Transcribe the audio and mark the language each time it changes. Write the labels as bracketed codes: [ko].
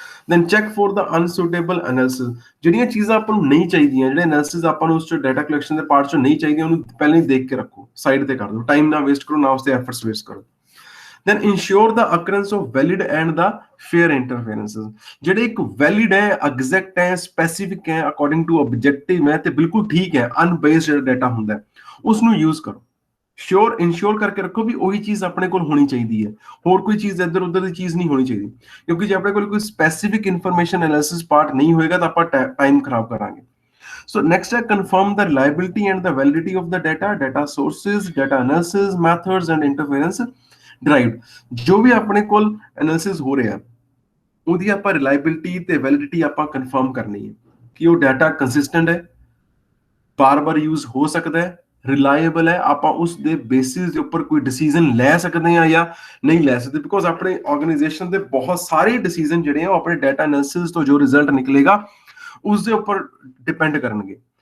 [en] Then check for the unsuitable analysis. [pa] ਜਿਹੜੀਆਂ ਚੀਜ਼ਾਂ ਆਪਾਂ ਨੂੰ ਨਹੀਂ ਚਾਹੀਦੀਆਂ, ਜਿਹੜੇ ਐਨਾਲਿਸਿਸ ਆਪਾਂ ਨੂੰ ਉਸ 'ਚ ਡਾਟਾ ਕਲੈਕਸ਼ਨ ਦੇ ਪਾਰਟ 'ਚੋਂ ਨਹੀਂ ਚਾਹੀਦੀਆਂ, ਉਹਨੂੰ ਪਹਿਲਾਂ ਹੀ ਦੇਖ ਕੇ ਰੱਖੋ, ਸਾਈਡ ਤੇ ਕਰ ਦਿਓ, ਟਾਈਮ ਨਾ ਵੇਸਟ ਕਰੋ, ਨਾ ਉਸ ਤੇ ਐਫਰਟਸ ਵੇਸਟ ਕਰੋ। [en] then ensure the occurrence of valid and the fair interferences। [pa] ਜਿਹੜੇ ਇੱਕ ਵੈਲਿਡ ਹੈ, ਐਗਜ਼ੈਕਟ ਹੈ, ਸਪੈਸੀਫਿਕ ਹੈ, [en] according to objective [pa] ਹੈ ਤੇ ਬਿਲਕੁਲ ਠੀਕ ਹੈ, ਅਨਬੇਸਡ ਜਿਹੜਾ ਡਾਟਾ ਹੁੰਦਾ ਉਸ ਨੂੰ ਯੂਜ਼ ਕਰੋ। [hi] श्योर इंश्योर करके रखो भी वही चीज अपने को होनी चाहिए है, और कोई चीज इधर उधर की चीज नहीं होनी चाहिए, क्योंकि जो अपने को कोई स्पेसिफिक इंफॉर्मेशन एनालिसिस पार्ट नहीं होएगा तो आप टाइम खराब करांगे। [en] So next है confirm the reliability and the validity of the data, data sources, data analysis methods and interference derived। [hi] जो भी अपने को एनालिसिस हो रहा है [pa] ਉਹਦੀ ਆਪਾਂ ਰਿਲਾਇਬਿਲਿਟੀ ਤੇ ਵੈਲਿਡਿਟੀ ਆਪਾਂ ਕਨਫਰਮ ਕਰਨੀ ਹੈ ਕਿ ਉਹ ਡਾਟਾ ਕੰਸਿਸਟੈਂਟ ਹੈ, ਬਾਰ-ਬਾਰ ਯੂਜ਼ ਹੋ ਸਕਦਾ ਹੈ, ਰਿਲਾਇਬਲ ਹੈ, ਆਪਾਂ ਉਸ ਦੇ ਬੇਸਿਸ ਦੇ ਉੱਪਰ ਕੋਈ ਡਿਸੀਜਨ ਲੈ ਸਕਦੇ ਹਾਂ ਜਾਂ ਨਹੀਂ ਲੈ ਸਕਦੇ, ਬਿਕੋਜ਼ ਆਪਣੇ ਆਰਗੇਨਾਈਜੇਸ਼ਨ ਦੇ ਬਹੁਤ ਸਾਰੇ ਡਿਸੀਜਨ ਜਿਹੜੇ ਆ ਉਹ ਆਪਣੇ ਡਾਟਾ ਐਨਾਲਿਸਿਸ ਤੋਂ ਜੋ ਰਿਜ਼ਲਟ ਨਿਕਲੇਗਾ ਉਸ ਦੇ ਉੱਪਰ ਡਿਪੈਂਡ ਕਰਨਗੇ।